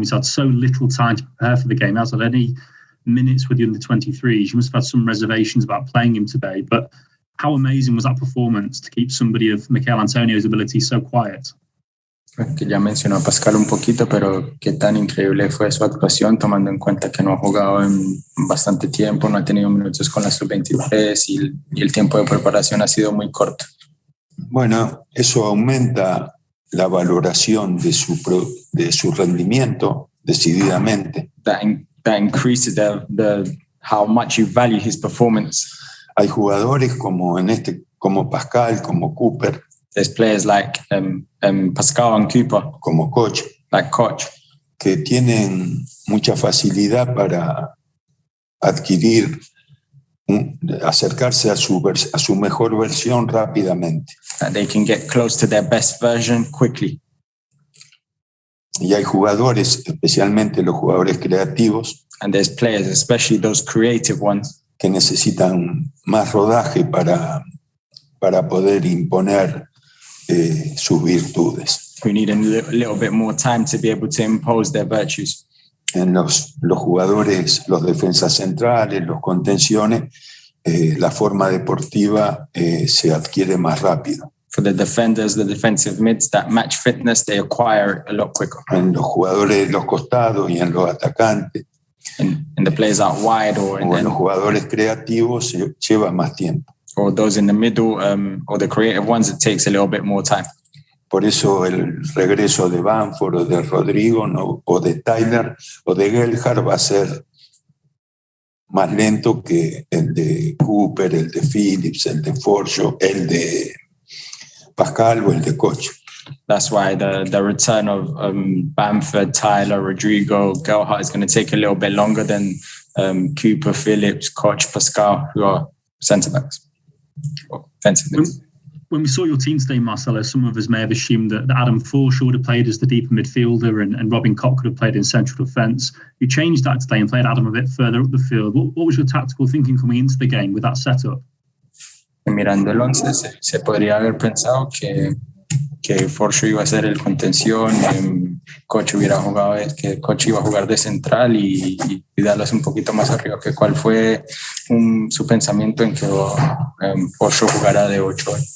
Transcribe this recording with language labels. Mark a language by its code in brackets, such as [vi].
[en] He's had so little time to prepare for the game. He hasn't had any minutes with the under-23s. You must have had some reservations about playing him today. But how amazing was that performance to keep somebody of Michail Antonio's ability so quiet? [es] Que ya mencionó a Pascal un poquito, pero qué tan increíble fue su actuación, tomando en cuenta que no ha jugado en bastante tiempo, no ha tenido minutos con la sub-23 y el tiempo de preparación ha sido muy corto. Bueno, eso aumenta la valoración de su rendimiento decididamente. [en] That increases how much you value his performance. [es] Hay jugadores como Pascal, como Cooper. [en] There's players like Pascal and Cooper, [es] como Koch, que tienen mucha facilidad para adquirir, acercarse a su mejor versión rápidamente. [en] That they can get close to their best version quickly. [es] Y hay jugadores, especialmente los jugadores creativos, [en] and there's players, especially those creative ones, [es] que necesitan más rodaje para poder imponer sus virtudes. [en] Who need a little bit more time to be able to impose their virtues. [es] En los jugadores, los defensas centrales, los contenciones, la forma deportiva se adquiere más rápido. [en] For the defenders, the defensive mids, that match fitness, they acquire a lot quicker. [es] En los jugadores de los costados y en los atacantes. [en] In the players out wide or [es] en los jugadores creativos lleva más tiempo. [en] Or those in the middle, or the creative ones, it takes a little bit more time. [es] Por eso el regreso de Bamford o de Rodrigo, ¿no? O de Tyler o de Gelhardt va a ser más lento que el de Cooper, el de Phillips, el de Forshaw, el de Pascal o el de Koch. [en] That's why the return of Bamford, Tyler, Rodrigo, Gelhardt is going to take a little bit longer than Cooper, Phillips, Koch, Pascal, who are centre-backs. When we saw your team today, Marcelo, some of us may have assumed that Adam Forshaw would have played as the deeper midfielder and Robin Koch could have played in central defence. You changed that today and played Adam a bit further up the field. What was your tactical thinking coming into the game with that setup? [es] Mirando el 11, se podría haber pensado que Forshaw iba a ser el contención, Koch hubiera jugado, que Koch iba a jugar de central y darles un poquito más arriba, que cuál fue su pensamiento en que Forshaw jugara de 8.